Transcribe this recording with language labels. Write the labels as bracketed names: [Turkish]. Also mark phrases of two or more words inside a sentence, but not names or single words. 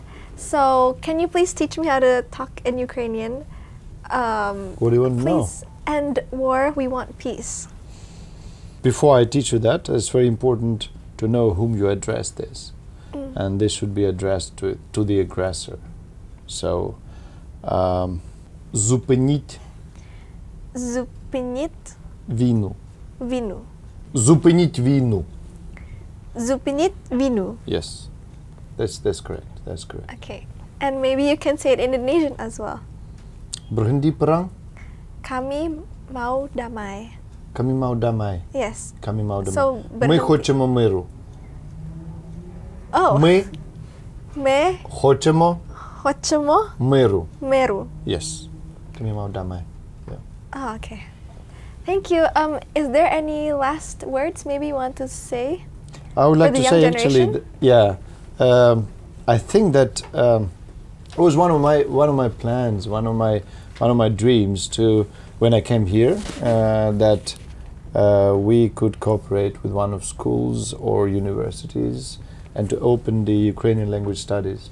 [English] So can you please teach me how to talk in Ukrainian? What do you want to know? Please end war, we want peace. Before I teach you that, it's very important to know whom you address this. and this should be addressed to the aggressor. So, [Ukrainian] zupinit vinu. Зупиніть війну. Зупиніть війну. [English] Yes, that's correct. That's correct. Okay, and maybe you can say it in Indonesian as well. [Indonesian] Berhenti perang. Kami mau damai. Kami mau damai. [English] Yes. [Indonesian] Kami mau damai. So, [Ukrainian] Мы хочемо миру. [English] Oh. [Ukrainian] Мы Me хочемо миру. meru. [Indonesian] Yes. Kami mau damai. [English] Yeah. Oh, okay. Thank you. Is there any last words maybe you want to say? I would like the to young say generation? actually, I think that it was one of my plans, one of my dreams to when I came here that we could cooperate with one of schools or universities and to open the Ukrainian language studies.